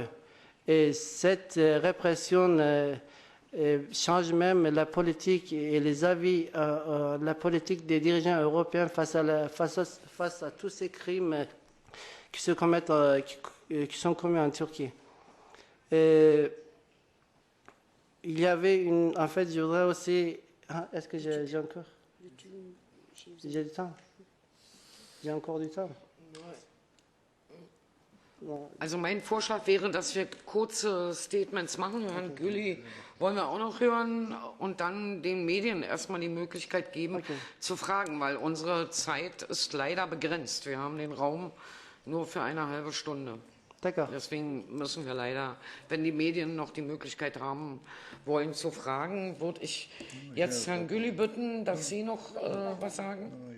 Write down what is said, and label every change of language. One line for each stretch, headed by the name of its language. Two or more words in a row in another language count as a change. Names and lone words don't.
French: Et cette répression change même la politique et les avis, la politique des dirigeants européens face à tous ces crimes qui sont commis en Turquie. Il y avait en fait, je voudrais aussi... Est-ce que j'ai encore... J'ai du temps? J'ai encore du temps?
German: Also mein Vorschlag wäre, dass wir kurze Statements machen. Herrn Gülli wollen wir auch noch hören und dann den Medien erstmal die Möglichkeit geben, zu fragen, weil unsere Zeit ist leider begrenzt. Wir haben den Raum nur für eine halbe Stunde. Deswegen müssen wir leider, wenn die Medien noch die Möglichkeit haben wollen zu fragen, würde ich jetzt Herrn Gülli bitten, dass Sie noch was sagen.